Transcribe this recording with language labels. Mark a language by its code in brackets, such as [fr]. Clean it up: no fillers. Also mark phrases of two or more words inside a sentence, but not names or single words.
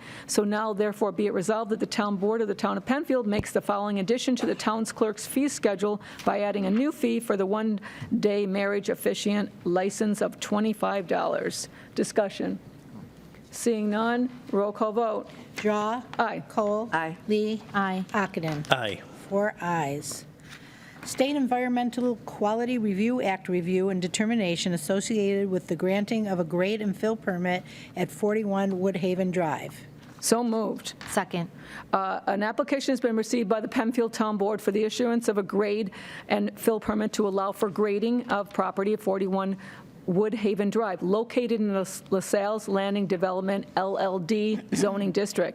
[en] So now, therefore, be it resolved that the town board of the town of Penfield makes the following addition to the town's clerk's fee schedule by adding a new fee for the one-day marriage officiant license of $25. Discussion. Seeing none, roll call vote. Drawe. Aye. Cole. Aye. Lee. Aye. Ockenden. Aye. 4 ayes. State Environmental Quality Review Act review and determination associated with the granting of a grade and fill permit at 41 Woodhaven Drive. So moved. Second. An application has been received by the Penfield Town Board for the issuance of a grade and fill permit to allow for grading of property at 41 Woodhaven Drive, located in the LaSalle's Landing Development LLD zoning district.